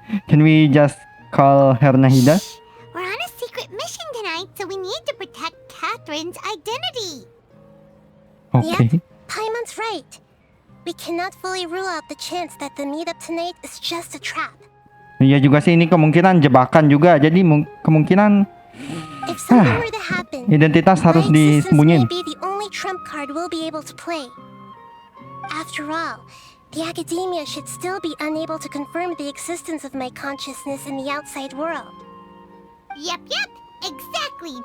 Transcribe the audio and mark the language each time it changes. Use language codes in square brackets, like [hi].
[en] Can we just call her Nahida? We're on a secret mission tonight, so we need to protect Catherine's identity. [id] Oke. [en] Paimon's right. We cannot fully rule out the chance that the meetup tonight is just a trap. [id] Iya juga sih, ini kemungkinan jebakan juga. Jadi kemungkinan [en] If something were to happen, [id] identitas harus [en] my existence [id] disembunyiin. [en] may be the only trump card we'll be able to play. After all, the academia should still be unable to confirm the existence of my consciousness in the outside world. Yep, exactly.